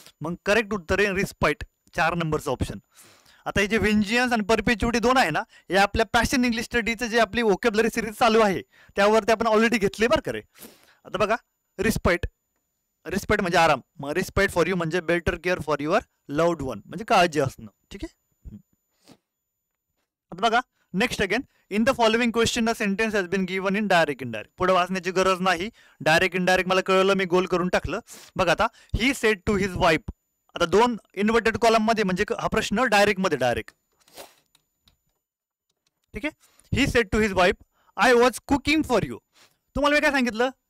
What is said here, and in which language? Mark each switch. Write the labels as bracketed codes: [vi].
[mr] मग करेक्ट उत्तर आहे रिस्पाइट, 4 नंबरचं ऑप्शन. आता हे जे वेंजियन्स आणि परपेच्युएटी 2 आहे ना, हे आपल्या पॅशन इंग्लिश स्टडीचं जे आपली व्होकॅब्युलरी सिरीज चालू आहे त्यावरती आपण ऑलरेडी घेतले बरं का रे. आता बघा, रिस्पेक्ट म्हणजे आराम, मग [en] respect for you [mr] म्हणजे [en] better care for your loved one, [mr] म्हणजे काळजी असणं. ठीक आहे. आता बघा [en] Next again, in the following question the sentence has been given in direct indirect. [mr] पुढे वाचण्याची गरज नाही, डायरेक्ट इनडायरेक्ट मला कळलं, मी गोल करून टाकलं. बघा आता, [en] He said to his wife. [mr] आता 2 इन्व्हर्टेड कॉलम मध्ये म्हणजे हा प्रश्न डायरेक्ट मध्ये डायरेक्ट. ठीक आहे. [en] He said to his wife, I was cooking for you. [mr] तुम्हाला मी काय सांगितलं?